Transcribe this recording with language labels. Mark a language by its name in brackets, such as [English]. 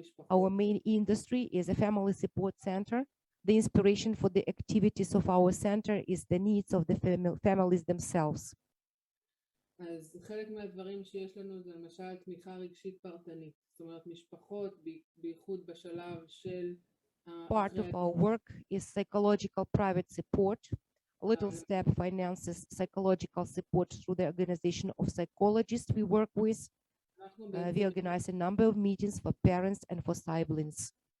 [English] Our main industry is a family support center. The inspiration for the activities of our center is the needs of the families themselves. [Hebrew] אז חלק מהדברים שיש לנו זה למשל תמיכה רגשית פרטנית, זאת אומרת משפחות, בייחוד בשלב של... [English] Part of our work is psychological private support. Little Step finances psychological support through the organization of psychologists we work with. We organize a number of meetings for parents and for siblings.